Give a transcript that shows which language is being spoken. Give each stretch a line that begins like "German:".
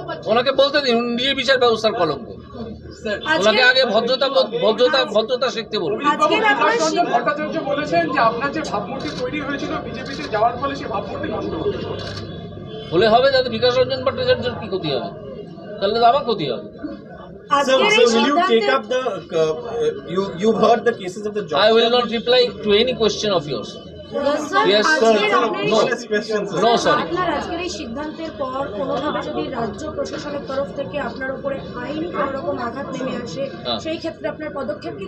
Bangla: ওনাকে বলতে দিন, উনি নিজে বিচার ব্যবস্থার কলঙ্ক। ওনাকে আগে ভদ্রতা শিখতে বলুন। ভট্টাচার্য বলেছেন যে আপনার যে ভাবমূর্তি তৈরি হয়েছিল বিজেপিতে যাওয়ার ফলে সেই ভাবমূর্তি নষ্ট হয়েছে। হলে হবে, যাতে বিকাশ রঞ্জন ভট্টাচার্যের কি ক্ষতি হবে? তাহলে তো আমার ক্ষতি হবে।
English: So will you take up the you've heard the cases of the jobs? I will not reply to any question of yours. Yes, sir. No, sorry.
Bangla: আপনার আজকের এই সিদ্ধান্তের পর কোনোভাবে যদি রাজ্য প্রশাসনের তরফ থেকে আপনার উপরে আইনি কোনো রকম আঘাত নেমে আসে, সেই ক্ষেত্রে আপনার পদক্ষেপ কি?